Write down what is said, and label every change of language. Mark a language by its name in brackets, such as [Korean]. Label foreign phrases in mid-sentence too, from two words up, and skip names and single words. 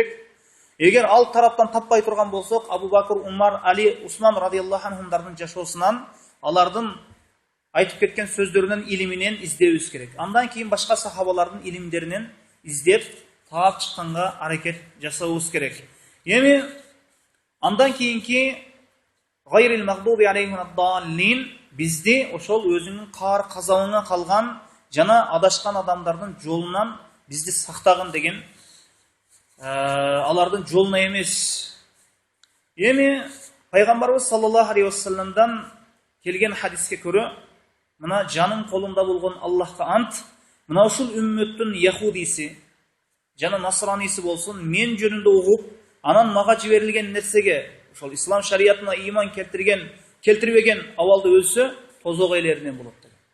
[Kyrgyz] Эгер ал тараптан таппай турган болсок, Абу Бакр, Умар, Али, Усман радиаллаху анхумдардын жашоосунан, алардын айтып кеткен сөздөрүнөн, илиминен издебиз керек. Андан кийин башка сахабалардын илимдеринен издеп, таап чыкканга аракет жасабыбыз керек. Эми андан кийинки [Arabic] غير المغضوب عليهم الضالين [Kyrgyz] бизди ошол өзүнүн каар казабына калган жана адашкан адамдардын жолунан бизди сактагын деген, алардын жолуна эмес. Эми пайгамбарыбыз [Arabic] صلى الله عليه [Kyrgyz] вассаламдан келген хадиске көрө, мына жаным колунда болгон Аллахка ант, мына ушул үммөттүн яхудиси жана насраниси болсун, мен жөнүндө угуп, анан мага жиберилген нерсеге, ошол ислам шариятына ыйман келтирбеген абалда өлсө, тозок ээлеринен болот деген.